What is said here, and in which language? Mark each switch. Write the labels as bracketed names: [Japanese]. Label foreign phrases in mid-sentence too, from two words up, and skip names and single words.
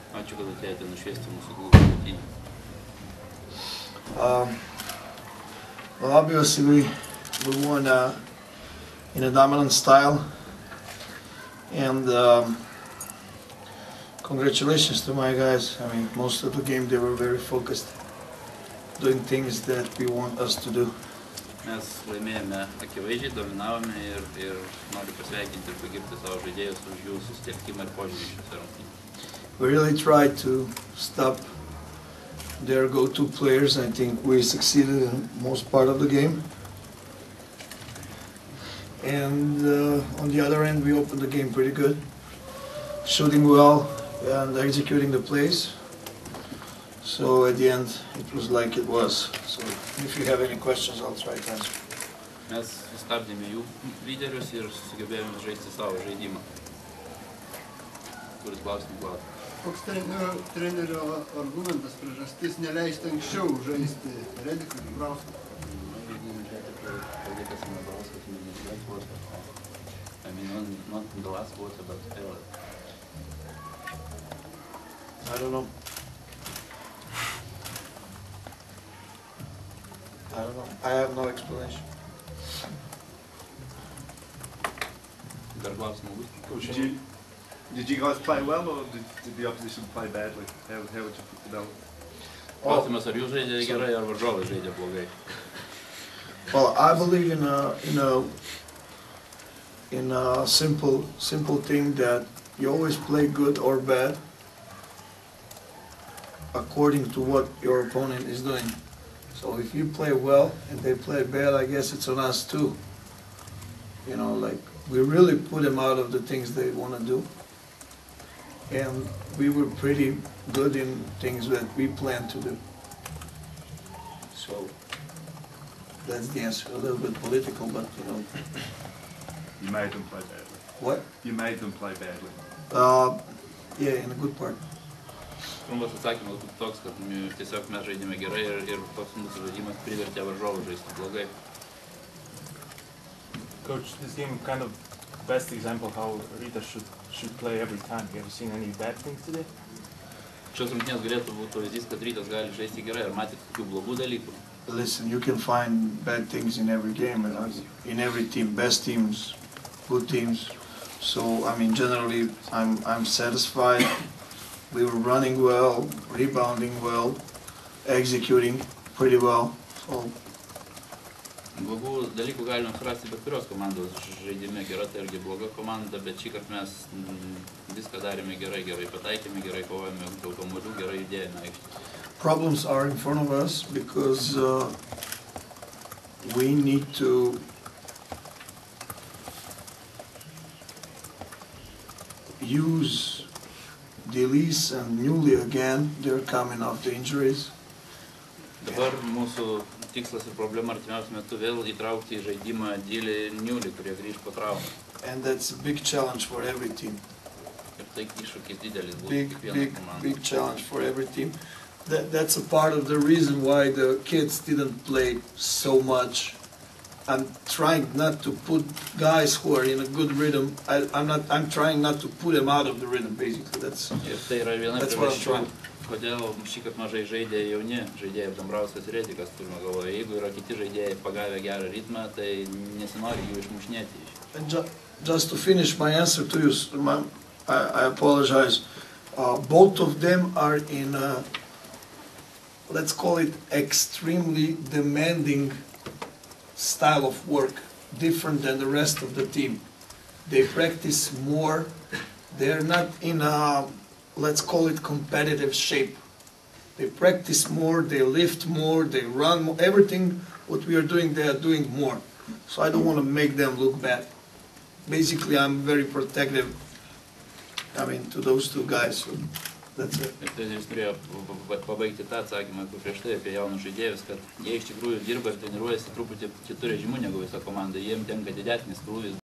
[English] Well, obviously we won in a dominant style, and congratulations to my guys. I mean, most of the game they were very focused, doing things that we want us to do. [Lithuanian] Mes laimėjome akivaizdžiai, dominavome ir noriu pasveikinti ir pagirti savo žaidėjus už jų susitelkimą ir požiūrį šiose rungtynėse. [English] We really tried to stop their go-to players. I think we succeeded in most part of the game. And on the other end, we opened the game pretty good, shooting well and executing the plays. So at the end, it was like it was. So if you have any questions, I'll try to answer. [Lithuanian] Mes sustabdėme jų lyderius ir sugebėjome žaisti savo žaidimą. Kuris klausimų? Koks trenerio argumentas, priežastis neleisti anksčiau žaisti Redikui ir Brauskui? [English] I mean, not in the last quarter, but early. I don't know. I have no explanation. Coach, did you guys play well, or did the opposition play badly? How would you put it down? [Lithuanian] Klausimas, ar jūs žaidė gerai, ar varžovai žaidė blogai? [English] Well, I believe in a simple thing that you always play good or bad according to what your opponent is doing. So if you play well and they play bad, I guess it's on us too. You know, like, we really put them out of the things they want to do. And we were pretty good in things that we planned to do. So that's the answer. A little bit political, but you know. You made them play badly. What? You made them play badly. Yeah, in a good part. [Lithuanian] Trumpas atsakymas būtų toks, kad tiesiog mes žaidėme gerai ir toks mūsų žaidimas privertė varžovų žaisti blogai. [English] Coach, this game kind of best example how Rytas should play every time. Have you seen any bad things today? [Lithuanian] Šios rungtynės galėtų būti pavyzdys, kad Rytas gali žaisti gerai, ar matėte tokių blogų dalykų? [English] Listen, you can find bad things in every game, in every team, best teams, good teams. So I mean, generally, I'm satisfied. We were running well, rebounding well, executing pretty well. So. [Lithuanian] Blogų dalykų galime surasti bet kurios komandos žaidime. Gera tai irgi bloga komanda, bet šįkart mes viską darėme gerai, pataikėme gerai, kovojame dėl kamuolių, gerai judėjome aikštėje. [English] Problems are in front of us because we need to use Delis and Newly again. They're coming off the injuries. [Lithuanian] Dabar mūsų tikslas ir problema artimiausiu metu vėl įtraukti į žaidimą Dilį ir Newly, kurie grįž po traumų. [English] And that's a big challenge for every team. [Lithuanian] Ir tai iššūkis didelis būtų kiekvieną komandą. [English] Big challenge for every team. That's a part of the reason why the kids didn't play so much. I'm trying not to put guys who are in a good rhythm. I'm trying not to put them out of the rhythm, basically. That's what I'm trying. [Lithuanian] Kodėl šįkart mažai žaidė jauni žaidėjai Dambrauskas ir Redikas, turime galvoje. Jeigu yra kiti žaidėjai pagavę gerą ritmą, tai nesinori jų išmušinėti. [English] And just to finish my answer to you, I apologize. Both of them are in let's call it extremely demanding style of work, different than the rest of the team. They practice more. They're not in a, let's call it, competitive shape. They practice more, they lift more, they run more. Everything what we are doing, they are doing more. So I don't want to make them look bad. Basically, I'm very protective, I mean, to those two guys. So that's it. [Lithuanian] Treneris turėjo pabaigti tą atsakymą, kur prieš tai apie jaunus žaidėjus, kad jie iš tikrųjų dirba ir treniruojasi truputį kitų režimų negu visa komanda. Jiems tenka didesnis krūvis